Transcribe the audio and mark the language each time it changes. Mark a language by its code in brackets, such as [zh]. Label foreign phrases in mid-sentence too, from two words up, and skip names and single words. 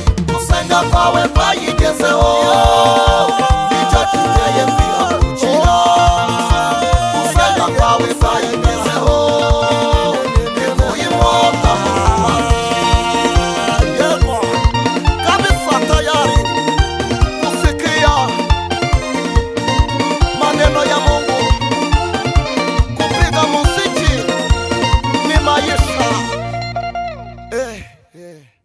[rw] Gusenga kwawe kwayigezeho, nicyo kiteye kwihagurukira. Gusenga kwawe kwayigezeho, ikuye inkota mu rwubati. Yego, [sw] kabisa tayari kusikia maneno ya Mungu. Kupiga muziki ni maisha. Eh, eh.